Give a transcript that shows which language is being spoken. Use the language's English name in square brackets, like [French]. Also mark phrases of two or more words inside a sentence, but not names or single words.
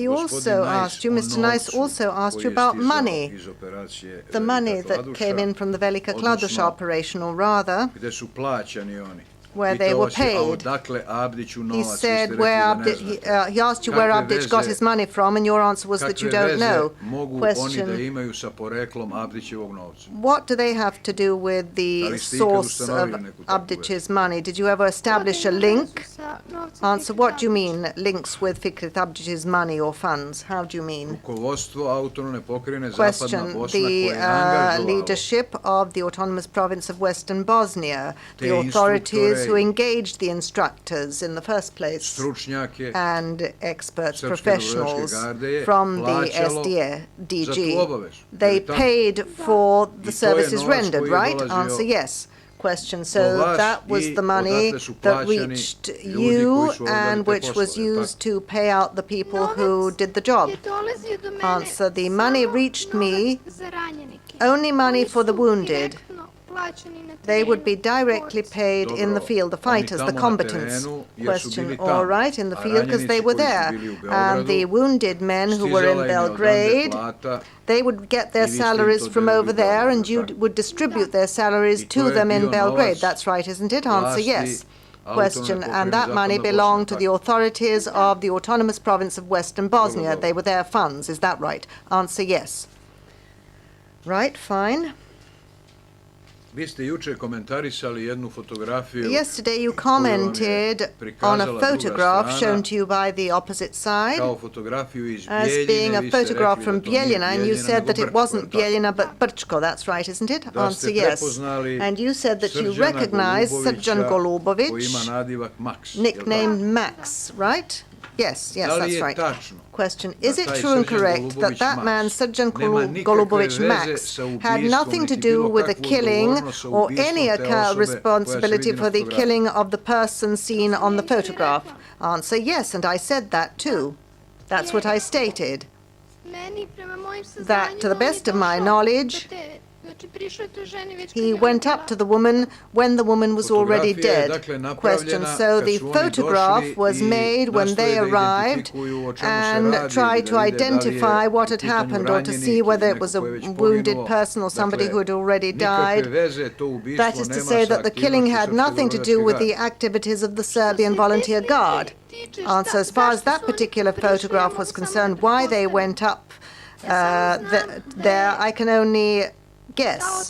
[Serbian] gospodin [English] also Nice asked you, [Serbian] o [English] Mr. Nice [Serbian] novcu [English] also asked you [Serbian] koji je [English] about [Serbian] stizao [English] money, [Serbian] iz operacije [English] the [Serbian] Velika [English] money that [Serbian] Kladuša, [English] came in from the Velika Kladuša [Serbian] odnosno [English] operation, or rather, [Serbian] gde su plaćani oni. [English] where they [Serbian] Pitao [English] were [Serbian] vas je, a [English] paid. [Serbian] odakle Abdiću [English] He [Serbian] novac? Vi ste [English] said [Serbian] rekli [English] where [Serbian] da ne [English] Abdić, [Serbian] znate. [English] he asked you where [Serbian] Kakve [English] Abdić got [Serbian] veze- [English] his money from, and your answer was that you [Serbian] Kakve [English] don't [Serbian] veze [English] know. [Serbian] mogu oni da [English] Question, [Serbian] imaju sa poreklom Abdićevog novca? [English] what do they have to do with [Serbian] Da [English] the [Serbian] li ste ikad [English] source of [Serbian] ustanovili neku takvu vezu? [English] Abdić's money? Did you ever establish a link [Serbian] sa novcem [English] Answer, what do you mean, links with Fikret Abdić's money or funds? How do you mean? [Serbian] Rukovodstvo autonomne pokrajine Zapadna [English] Question, [Serbian] Bosna [English] the [Serbian] koje je angažovalo [English] leadership of the autonomous province of Western Bosnia, [Serbian] te [English] the authorities who [Serbian] instruktore, [English] engaged the instructors in the first place, [Serbian] stručnjake [English] and experts, [Serbian] Srpske [English] professionals [Serbian] dobrovoljačke garde je [English] from the [Serbian] plaćalo [English] SDG. [Serbian] za tu obavezu. [English] They [Serbian] Je li tako? [English] paid for the [Serbian] I to je [English] services [Serbian] novac [English] rendered, [Serbian] koji je [English] right? [Serbian] dolazio [English] Answer, yes. Question, [Serbian] do [English] so [Serbian] vas [English] that was [Serbian] i [English] the money [Serbian] odatle su [English] that [Serbian] plaćani [English] reached [Serbian] ljudi [English] you [Serbian] koji su obavljali [English] and [Serbian] te [English] which was [Serbian] poslove, je li [English] used to pay out the people who did the job. [Serbian] je dolazio do mene [English] Answer, the [Serbian] samo [English] money reached me, [Serbian] novac za ranjenike. [English] only money [Serbian] Oni [English] for the [Serbian] su [English] wounded. [Serbian] direktno plaćeni na [English] They would be [Serbian] terenu, [English] directly [Serbian] borci. [English] paid in the [Serbian] Dobro, [English] field, the [Serbian] oni [English] fighters, [Serbian] tamo [English] the [Serbian] na [English] combatants. [Serbian] terenu, jer su [English] Question, [Serbian] bili [English] all [Serbian] tamo, [English] right, in the [Serbian] a [English] field because they [Serbian] ranjenici [English] were [Serbian] koji su [English] there. [Serbian] bili u [English] And the [Serbian] Beogradu, [English] wounded men who were in [Serbian] stizala im je odande [English] Belgrade, [Serbian] plata [English] they would get their [Serbian] i vi ste im [English] salaries [Serbian] to [English] from [Serbian] delili [English] over [Serbian] u [English] there [Serbian] Beogradu, [English] and you [Serbian] tako? [English] would distribute their salaries [Serbian] I to [English] to [Serbian] je [English] them in [Serbian] bio [English] Belgrade. [Serbian] novac [English] That's right, isn't it? Answer, [Serbian] vlasti [English] yes. [Serbian] autonomne [English] Question, and [Serbian] pokrajine [English] that money [Serbian] Zapadna Bosna, [English] belonged to [Serbian] tako? [English] the authorities of the autonomous province of Western Bosnia. [Serbian] dobro. [English] They were their funds, is that right? Answer, yes. Right, fine. [Serbian] Vi ste juče komentarisali jednu fotografiju [English] Yesterday you [Serbian] koju vam je [English] commented on a [Serbian] prikazala druga [English] photograph [Serbian] strana [English] shown to you by the opposite side [Serbian] kao fotografiju iz [English] as being [Serbian] Bijeljine. [English] a [Serbian] Vi ste [English] photograph [Serbian] rekli [English] from [Serbian] da to nije [English] Bijeljina, and you [Serbian] Bijeljina, [English] said [Serbian] nego [English] that it [Serbian] Brčko, [English] wasn't [Serbian] je li tako? [English] Bijeljina but Brčko. That's right, isn't it? [Serbian] Da [English] Answer, [Serbian] ste [English] yes. [Serbian] prepoznali [English] And you said that you [Serbian] Srđana [English] recognized Srđan [Serbian] Golubovića, koji ima [English] Golubović, [Serbian] nadivak Max. je li tako? [English] nicknamed Max, right? Yes, yes, [Serbian] Da li [English] that's [Serbian] je [English] right. [Serbian] tačno [English] Question, [Serbian] da [English] is it [Serbian] taj [English] true and [Serbian] Srđan [English] correct that [Serbian] Golubović [English] that [Serbian] Max [English] man, Srđan [Serbian] nema nikakve [English] Golubović [Serbian] veze [English] Max, [Serbian] sa [English] had [Serbian] ubistvom, [English] nothing to [Serbian] niti [English] do [Serbian] bilo [English] with the [Serbian] kakvu [English] killing [Serbian] odgovornost sa [English] or [Serbian] ubistvom [English] any [Serbian] te osobe koja se [English] responsibility [Serbian] vidi na [English] for the [Serbian] fotografiji? [English] killing of the person seen on the photograph? Answer, yes, and I said that too. That's what I stated. [Serbian] Meni, prema mojim [English] That, to the [Serbian] saznanjima, [English] best of [Serbian] on je [English] my [Serbian] došao [English] knowledge, [Serbian] do te- znači, prišao je toj ženi već kad [English] he [Serbian] je ona [English] went [Serbian] bila- [English] up to the woman when the woman was already [Serbian] Fotografija je, [English] dead. [Serbian] dakle, napravljena [English] Question, so [Serbian] kad [English] the [Serbian] su oni [English] photograph [Serbian] došli [English] was [Serbian] i [English] made when they [Serbian] nastoje da [English] arrived [Serbian] identifikuju o čemu se [English] and [Serbian] radi, [English] tried [Serbian] da [English] to [Serbian] vide da li je [English] identify what [Serbian] u [English] had [Serbian] pitanju [English] happened or to [Serbian] ranjenik [English] see [Serbian] ili [English] whether it [Serbian] neko [English] was a [Serbian] ko je već [English] wounded [Serbian] poginuo. [English] person or somebody [Serbian] Dakle, [English] who had already [Serbian] nikakve [English] died. [Serbian] veze to ubistvo [English] That is to [Serbian] nema [English] say [Serbian] sa [English] that the killing [Serbian] aktivnošću [English] had [Serbian] Srpske [English] nothing to do with the [Serbian] dobrovoljačke [English] activities of the Serbian volunteer guard. Answer, as far as that particular photograph was concerned, why they went up there, I can only guess.